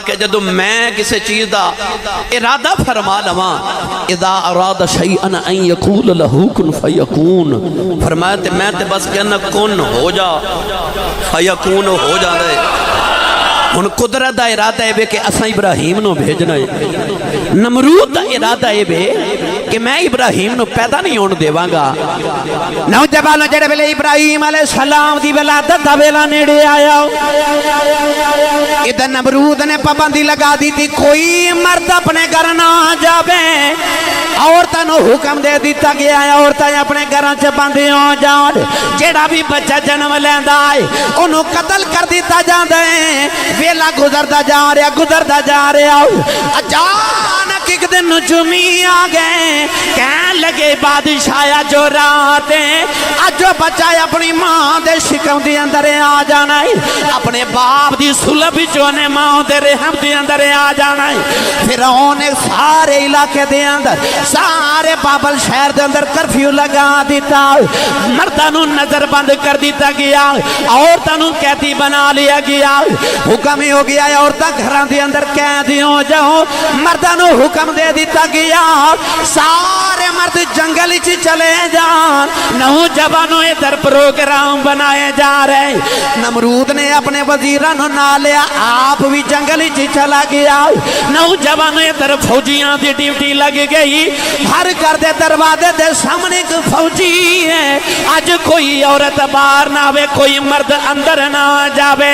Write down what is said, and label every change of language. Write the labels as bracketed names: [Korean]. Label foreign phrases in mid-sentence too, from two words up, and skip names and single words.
[Punjabi] کہ جدو میں کسی چیز دا ارادہ فرما لواں [Arabic] اذا اراد شیئن ان یقول لہو کن فیکون [Punjabi] فرمایا تے میں تے بس کہنا کن ہو جا فیکون ہو جا رہے ان قدرت دا ارادہ ہے بے کہ اساں ابراہیم نو بھیجنا ہے نمرود دا ارادہ ہے بے کہ میں ابراہیم نو پیدا نہیں ہون دیواں گا نوجوانوں جڑے ویلے ابراہیم [Arabic] علیہ السلام [Punjabi] دی ولادت دا ویلا نیڑے آیا ادھر نمرود نے پابندی لگا دی تھی کوئی مرد اپنے گھر نہ جاوے عورتاں نو حکم دے دیتا گیا ہے عورتاں اپنے گھراں چ بندی ہو جاؤ جیڑا بھی بچہ جنم لیندا ہے انہوں قتل کر دیتا جاندا ہے ویلا گزردا جا رہا اچانک ایک دن نجومی آ گئے کہنے لگے بادشاہ جو رات ہے آج جو بچہ اپنی ماں دے شکم دی اندر آ جانا ہے اپنے باپ دی سلب جو نے ماں دے رحم دی اندر آ جانا ہے فرعون نے سارے علاقے دے اندر سارے بابل شہر دے اندر کرفیو لگا دیتا مردانوں نظر بند کر دیتا گیا عورتانوں قیدی بنا لیا گیا حکم ہی ہو گیا ہے عورتاں گھراں دے اندر قیدی ہو جاؤ مردانوں حکم دے دیتا گیا سارے مرد جنگل چ چلے جان نوجوانوں ادھر پروگرام بنائے جا رہے نمرود نے اپنے وزیرانوں نہ لیا آپ بھی جنگل چ چلا گیا نوجوانوں ادھر فوجیاں دی ڈیوٹی لگ گئی ہر گھر دے دروازے دے سامنے ایک فوجی ہے آج کوئی عورت باہر نہ آوے کوئی مرد اندر نہ جاوے